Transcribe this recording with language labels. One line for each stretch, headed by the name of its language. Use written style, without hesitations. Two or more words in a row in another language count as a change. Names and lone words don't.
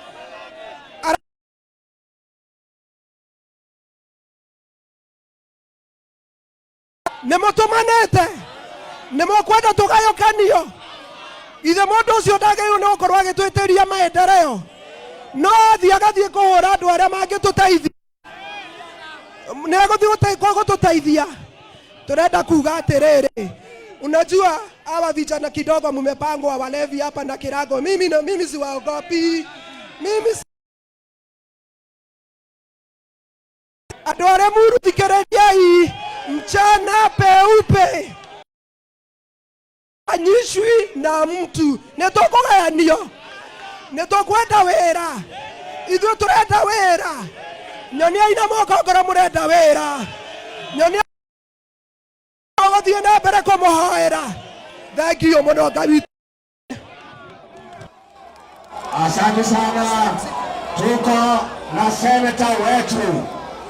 Kikuyu: Nĩmũtũmanĩte, nĩmũkwenda tũgayũkanio. Ithe mũndũ ũcio ndagĩrĩirwo nĩ gũkorwo agĩtwĩtĩria maendeleo, no athiĩ agathiĩ kũhũra andũ arĩa mangĩtũteithia. Nĩegũthiĩ gũtũteithia. Turenda kuga atĩrĩrĩ,
Swahili: unajua hawa vijana kidogo mmepangwa walevi hapa na kirago. Mimi siwaogopi.
Kikuyu: Andũ arĩa mũthikĩrĩriai
Swahili: mchana peupe anyishwi na mtu
Kikuyu: nĩtũkũgayanio, nĩtũkwenda wĩra, ithuĩ tũrenda wĩra. Nyoniai na moko ngoro mũrenda wĩra, nyoniai gũthiĩ na mbere kũmũhoera. Thengiũ mũno Ngai.
Swahili: Asante sana, tuko na seneta wetu